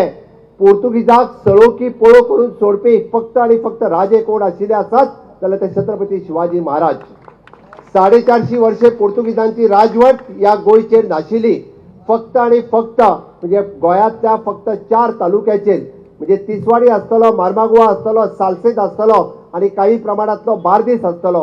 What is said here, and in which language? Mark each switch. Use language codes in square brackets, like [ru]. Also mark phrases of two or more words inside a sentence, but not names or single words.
[kok] पोर्तुगीजाक सळो की पळो करून सोडपी फक्त आणि फक्त राजे कोण आशिल्ले आसात जाल्यार ते छत्रपती शिवाजी महाराज. 450 वर्षे पोर्तुगीजांची राजवट या गोंयचेर नाशिल्ली. फक्त आणि फक्त म्हणजे गोंयांतल्या फक्त 4 तालुक्याचेर म्हणजे तिसवाडी आसतलो, मार्मागुआ आसतलो, सालसेत आसतलो आणि काही प्रमाणातलो बार्देस आसतलो.